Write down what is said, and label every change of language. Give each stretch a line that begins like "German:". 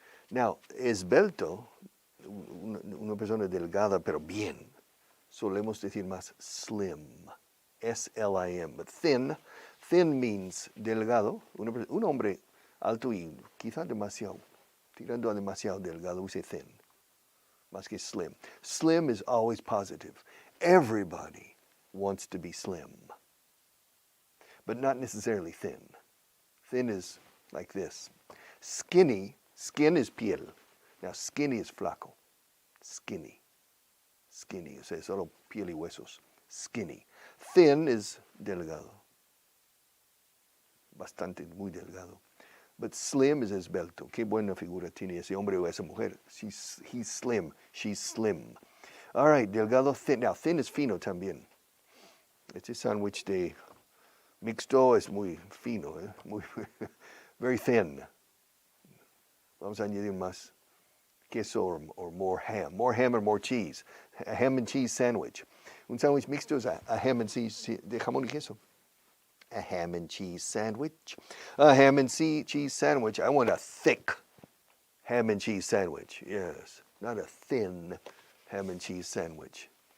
Spanish: Now, esbelto, una persona delgada pero bien, solemos decir más slim. S-L-I-M.
English: But thin means
Spanish: delgado. Un hombre alto y quizá demasiado, tirando a demasiado delgado,
English: we say thin.
Spanish: Más que slim.
English: Slim is always positive. Everybody wants to be slim. But not necessarily thin. Thin is like this. Skinny, skin is piel. Now skinny is
Spanish: flaco. Skinny. Skinny, o sea, solo piel y huesos. Skinny.
English: Thin is delgado.
Spanish: Bastante, muy delgado.
English: But slim is
Spanish: esbelto. Qué buena figura tiene ese hombre o esa mujer.
English: He's slim. She's slim. All right,
Spanish: delgado, thin.
English: Now, thin is
Spanish: fino también. Este sándwich de mixto es muy fino, muy,
English: very thin.
Spanish: Vamos a añadir más queso
English: or more ham. More ham or more cheese. A ham and cheese sandwich.
Spanish: Un sándwich mixto es
English: a ham and cheese
Spanish: de jamón y queso.
English: A ham and cheese sandwich. A ham and cheese sandwich. I want a thick ham and cheese sandwich. Yes, not a thin ham and cheese sandwich.